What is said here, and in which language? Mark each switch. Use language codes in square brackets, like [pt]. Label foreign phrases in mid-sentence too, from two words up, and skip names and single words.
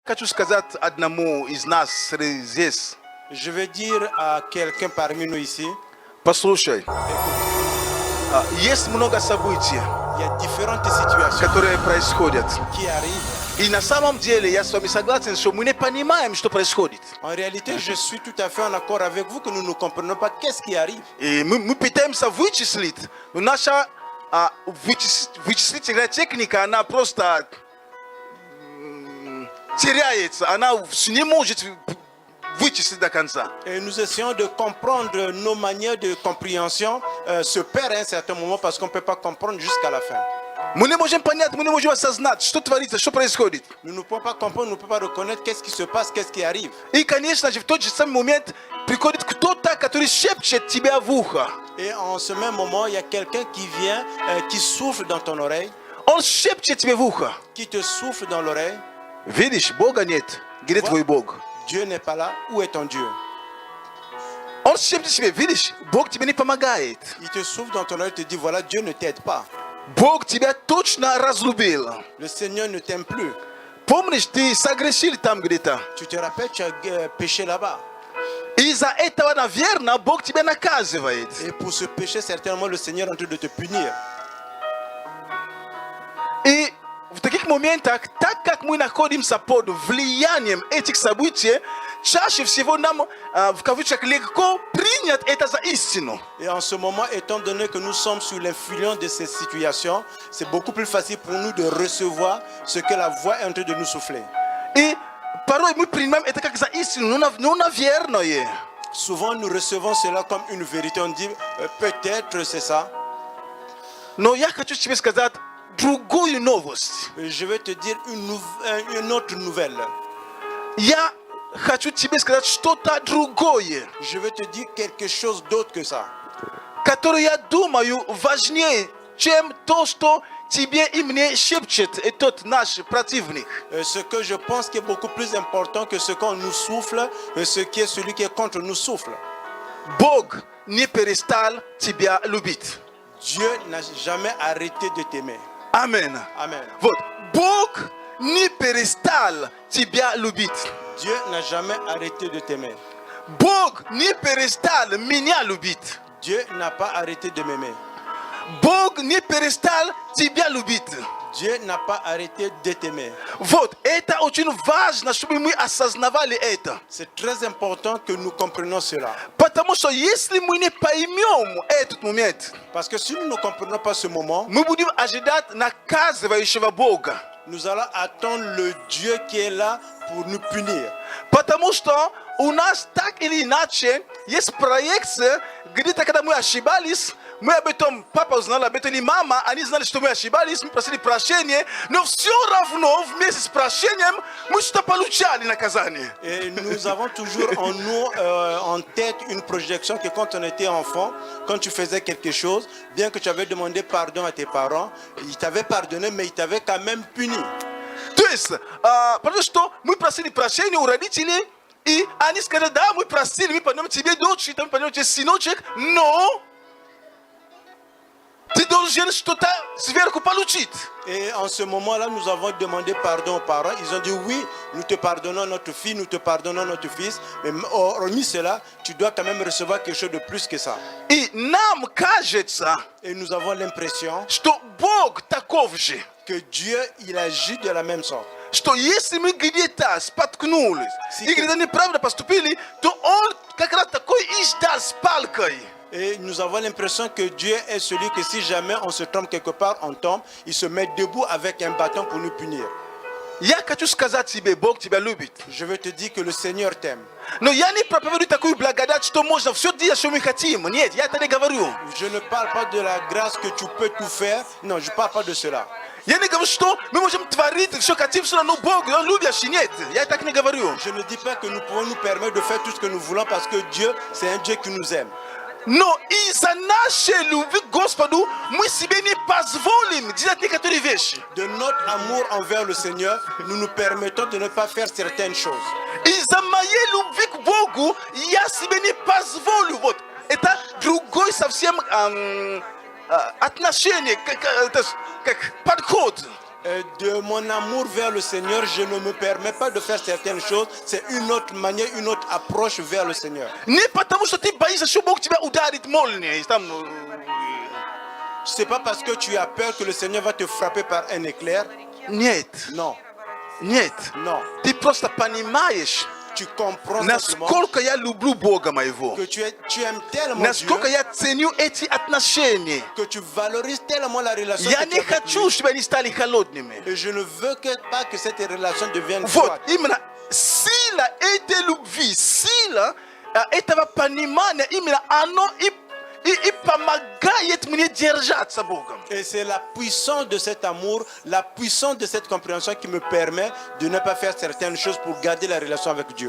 [ru] Хочу сказать одному из нас здесь. [fr] Je vais dire à quelqu'un parmi nous ici, [ru] Послушай, [fr] écoute, [ru] есть много событий, [fr] il y a différentes situations [ru] которые происходят. [fr] qui arrivent. [ru] И на самом деле я с вами согласен, что мы не понимаем, что происходит. [fr] En réalité, je suis tout à fait en accord avec vous que nous ne comprenons pas qu'est-ce qui arrive. [ru] И мы пытаемся вычислить, но наша вычислительная техника, она просто теряется, она не может вычислить до конца. [fr] Et nous essayons de comprendre nos manières de compréhension se perdent à un certain moment parce qu'on ne peut pas comprendre jusqu'à la fin. [ru] Мы не можем понять, мы не можем осознать, что творится, что происходит. [fr] Nous ne pouvons pas comprendre, nous ne pouvons pas reconnaître qu'est-ce qui se passe, qu'est-ce qui arrive. [ru] И, конечно же, в тот же самый момент приходит кто-то, который шепчет тебя в ухо. [fr] Et en ce même moment, il y a quelqu'un qui vient, qui souffle dans ton oreille, [ru] Он шепчет тебе в ухо. [fr] qui te souffle dans l'oreille. [ru] Видишь, Бога нет. Где твой Бог? [fr] Dieu n'est pas là. Où est ton Dieu? [ru] Он шепчет тебе, видишь, Бог тебе не помогает. [fr] Il te souffle dans ton oreille, te dit voilà, Dieu ne t'aide pas. [ru] Бог тебя точно разлюбил. [fr] Le Seigneur ne t'aime plus. [ru] Помнишь, ты согрешил там где-то. [fr] Tu te rappelles, tu as péché là-bas. [ru] Из-за этого, наверное, Бог тебя наказывает. [fr] Et pour ce péché, certainement, le Seigneur est en train de te punir. [ru] И в таких моментах, так как мы находимся под влиянием этих событий, чаще всего нам, в кавычках, легко принять это за истину. [fr] Et en ce moment, étant donné que nous sommes sous l'influence de ces situations, c'est beaucoup plus facile pour nous de recevoir ce que la voix est en train de nous souffler. [ru] И порой мы принимаем это как за истину, но наверное. [fr] Souvent, nous recevons cela comme une vérité. On dit peut-être c'est ça. [ru] Но я хочу тебе сказать другую новость. [fr] Je vais te dire une autre nouvelle. [ru] Я хочу тебе сказать что-то другое, [fr] Je vais te dire quelque chose d'autre que ça. [ru] которое, я думаю, важнее, чем то, что тебе и мне шепчет этот наш противник. [fr] Ce que je pense qui est beaucoup plus important que ce qu'on nous souffle, ce qui est celui qui est contre nous souffle. [ru] Бог не перестал тебя любить. [fr] Dieu n'a jamais arrêté de t'aimer. [ru] Амен. [fr] Amen. [ru] Вот, Бог не перестал тебя любить. [fr] Dieu n'a jamais arrêté de t'aimer. [ru] Бог не перестал меня любить. [fr] Dieu n'a pas arrêté de m'aimer. [ru] Бог не перестал тебя любить. [fr] Dieu n'a pas arrêté de t'aimer. [ru] Вот, это очень важно, чтобы мы осознавали это. [fr] C'est très important que nous comprenions cela. [ru] Потому что если мы не поймем этот момент, [fr] Parce que si nous ne comprenons pas ce moment, [ru] мы будем ожидать наказывающего Бога. [fr] nous allons attendre le Dieu qui est là pour nous punir. [ru] Потому что у нас так или иначе есть проекция, где-то когда мы ошибались, мы об этом, папа узнал об этом, и мама, они знали, что мы ошибались, мы просили прощения, но все равно вместе с прощением мы что-то получали наказание. [fr] Et nous avons toujours en nous, en tête, une projection que quand on était enfant, quand tu faisais quelque chose, bien que tu avais demandé pardon à tes parents, ils t'avaient pardonné, mais ils t'avaient quand même puni. [ru] То есть, потому что мы просили прощения у родителей, и они сказали, да, мы просили, мы пойдем тебе дочь, мы пойдем тебе сыночек, но ты должен что-то сверху получить. [fr] Et en ce moment-là, nous avons demandé pardon aux parents. Ils ont dit oui, nous te pardonnons notre fille, nous te pardonnons notre fils. Mais hormis cela, tu dois quand même recevoir quelque chose de plus que ça. [ru] И нам кажется, [fr] Et nous avons l'impression [ru] что Бог таков же, [fr] que Dieu, il agit de la même sorte. [ru] что если мы где-то споткнулись и где-то неправильно поступили, то Он как раз такой и ждал с палкой. [fr] Et nous avons l'impression que Dieu est celui que si jamais on se trompe quelque part, on tombe, il se met debout avec un bâton pour nous punir. [ru] Я хочу сказать тебе, Бог тебя любит. [fr] Je veux te dire que le Seigneur t'aime. [ru] Но я не проповедую такую благодать, что можно все делать, что мы хотим. Нет, я это не говорю. [fr] Je ne parle pas de la grâce que tu peux tout faire. Non, je ne parle pas de cela. [ru] Я не говорю, что мы можем творить, все хотим, все равно Бог, Он любящий. Нет, я так не говорю. [fr] Je ne dis pas que nous pouvons nous permettre de faire tout ce que nous voulons parce que Dieu, c'est un Dieu qui nous aime. [ru] Но из-за нашей любви к Господу мы себе не позволим делать некоторые вещи. [fr] De notre amour envers le Seigneur, nous nous permettons de ne pas faire certaines choses. [ru] Из-за моей любви к Богу я себе не позволю. Вот. Это другой совсем отношение, как подход. [fr] De mon amour vers le Seigneur, je ne me permets pas de faire certaines choses. C'est une autre manière, une autre approche vers le Seigneur. C'est pas parce que tu as peur que le Seigneur va te frapper par un éclair. [ru] Niet. [fr] Non, [ru] Niet. [fr] non. [ru] Ты просто понимаешь, [fr] Tu comprends simplement [ru] насколько я люблю Бога моего. [fr] que tu aimes tellement Dieu, [ru] Насколько я ценю эти отношения. [fr] que tu valorises tellement la relation [ru] Я [fr] que tu [ru] не [fr] as avec [ru] хочу, [fr] lui. [ru] чтобы они стали холодными. [fr] Et je ne veux pas que cette relation devienne [ru] Вот, [fr] froide. [ru] именно сила этой любви, сила этого понимания, именно оно и помогает мне держаться Богом. [fr] Et c'est la puissance de cet amour, la puissance de cette compréhension qui me permet de ne pas faire certaines choses pour garder la relation avec Dieu.